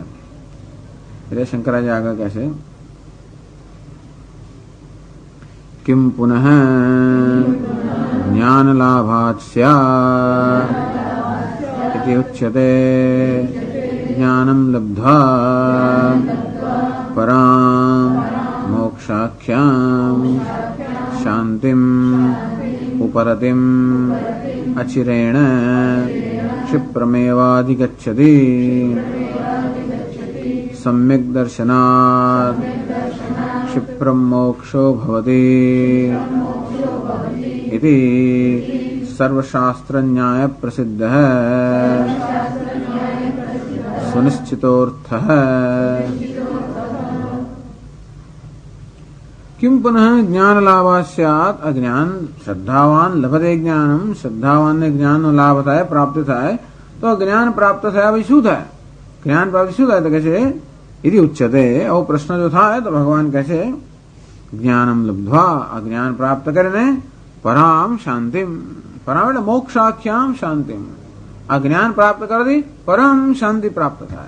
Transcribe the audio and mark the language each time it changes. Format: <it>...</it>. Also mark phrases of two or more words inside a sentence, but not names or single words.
<gu>એટલે શંકરાચાર્ય આગળ કહે છે</gu> <sa>કિમ પુનઃ જ્ઞાન લાભાત સ્યાત ઇતિ ઉચ્યતે જ્ઞાનમ લબ્ધ્વા પરામ મોક્ષાખ્યામ શાંતિમ ઉપરતિમ અચિરેણ ક્ષિપ્રમેવાધિગચ્છતિ સમ્યક દર્શનાત ક્ષિપ્રમ મોક્ષો ભવતિ इति सर्वशास्त्र न्याय प्रसिद्ध सुनिश्चितोर्थ किम पुनः ज्ञान लाभा स्यात्. अज्ञान श्रद्धावान लभते ज्ञानम,</sa> <gu>શ્રદ્ધાવાન ને જ્ઞાન નો લાભ થાય, પ્રાપ્ત થાય. તો જ્ઞાન પ્રાપ્ત થયા પછી શું થાય? જ્ઞાન પ્રાપ્ત શું થાય? તો કહે છે</gu> <sa>ઇતિ ઉચ્યતે.</sa> <gu>આવો પ્રશ્ન જો થાય તો ભગવાન કહે છે</gu> <sa>જ્ઞાનમ લબ્ધ્વા,</sa> <gu>આ જ્ઞાન પ્રાપ્ત કરીને</gu> <sa>પરામ શાંતિમ,</sa> <gu>પરામ એટલે</gu> <sa>મોક્ષાખ્યામ શાંતિમ,</sa> <gu>આ જ્ઞાન પ્રાપ્ત કરતી પરમ શાંતિ પ્રાપ્ત થાય.</gu>